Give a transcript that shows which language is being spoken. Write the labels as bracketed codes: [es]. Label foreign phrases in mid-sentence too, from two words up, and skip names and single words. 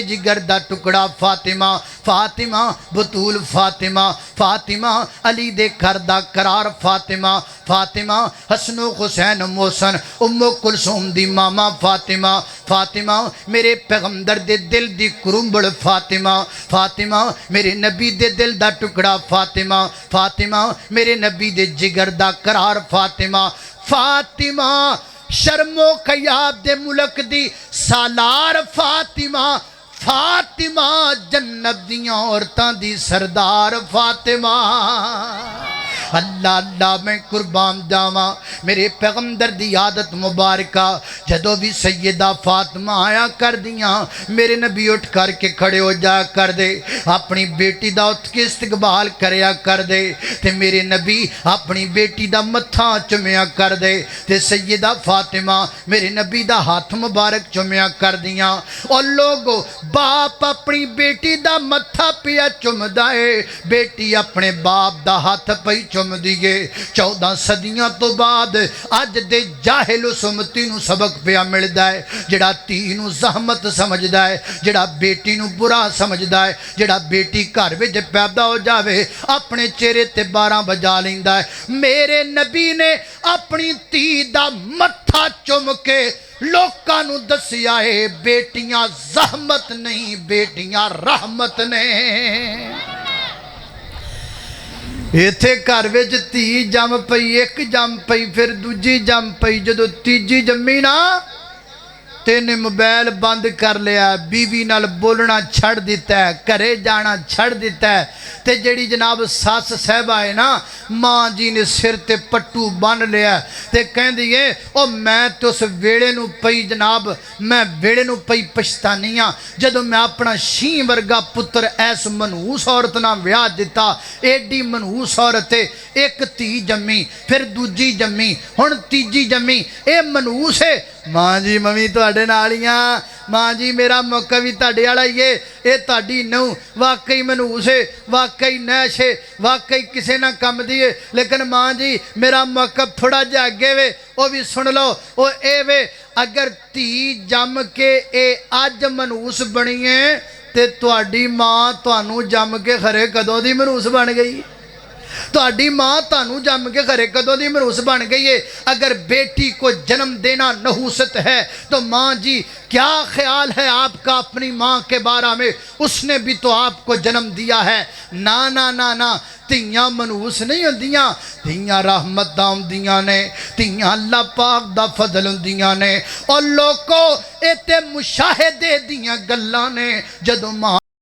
[pa] جگر دا ٹکڑا فاطمہ فاطمہ بطول فاطمہ فاطمہ علی دے گھر دا قرار فاطمہ فاطمہ حسن و حسین محسن ام کلثوم دی ماما فاطمہ فاطمہ میرے پیغمبر دے دل دی کرمبڑ فاطمہ فاطمہ میرے نبی دے دل دا ٹکڑا فاطمہ فاطمہ میرے نبی دے جگر دا قرار فاطمہ فاطمہ شرم و خیاب دے ملک دی سالار فاطمہ فاطمہ جنت دیاں عورتاں دی سردار فاطمہ اللہ اللہ میں قربان جاواں میرے پیغمبر دی عادت مبارکہ جدو بھی سیدہ فاطمہ آیا کر دیاں میرے نبی اٹھ کر کے کھڑے ہو جا کر دے اپنی بیٹی دا اٹھ کے استقبال کریا کر دے تے میرے نبی اپنی بیٹی دا متھا چمیا کر دے تے سیدہ فاطمہ میرے نبی دا ہاتھ مبارک چمیا کر دیاں اور لوگو باپ اپنی بیٹی دا متھا پیا چم دائے بیٹی اپنے باپ دا ہاتھ پئی چم دیئے 14 صدیاں تو بعد آج دے جاہل و سمتی نو سبق پیا مل دائے جڑا تی نو زحمت سمجھ دائے جڑا بیٹی نو برا سمجھ دائے جڑا بیٹی گھر وچ پیدا ہو جاوے اپنے چہرے تے 12 بجا لیندا ہے میرے نبی نے اپنی تی دا متھا چم کے لوکاں نو دسیا ہے بیٹیاں زحمت نہیں بیٹیاں رحمت نے ایتھے گھر وچ دھی جم پئی، ایک جم پئی، فیر دوجی جم پئی، جدوں تیجی جمی نا تینے موبائل بند کر لیا، بیوی نال بولنا چھڈ دتا ہے، گھرے جانا چھڈ دتا ہے. تے جڑی جناب سس صاحبہ ہے نا، ماں جی نے سر تے پٹو بن لیا تے کہندی ہے او میں تو اس ویلے نوں پئی جناب، میں ویلے نوں پئی پچھتانی ہاں جدوں میں اپنا شیں ورگا پتر ایس منحوس عورت نال ویاہ دتا. ایڈی منحوس عورت ایک دھی جمی، فیر دوجی جمی، ہن تیجی جمی، اے منحوس ہے. ماں جی ممی تہاڈے نال ہی آ، ماں جی میرا موقع بھی تہاڈے والا ہی ہے، یے تہاڈی نوں واقعی منحوس ہے، واقعی نحس ہے، واقعی کسی نا کم دی ہے، لیکن ماں جی میرا موقع تھوڑا جیہا اگے وے، وو بھی سن لو. وو اے وے اگر دھی جم کے اے اج منحوس بنی ہے تے تہاڈی ماں تہانوں جم کے کھرے کدوں دی منحوس بن گئی، تہاڈی ماں تہانوں جم کے گھرے کدوں دی منحوس بن گئی ہے. [ur] اگر بیٹی کو جنم دینا نحوست ہے تو ماں جی کیا خیال ہے آپ کا اپنی ماں کے بارے میں، اس نے بھی تو آپ کو جنم دیا ہے. [pa] نا نا نا نا, دھیاں منحوس نہیں ہوندیاں، دھیاں رحمت دا ہوندیاں نے، دھیاں اللہ پاک دا فضل ہوندیاں نے. اور لوگوں یے تے مشاہدے دیاں گلاں نے، جدوں ماں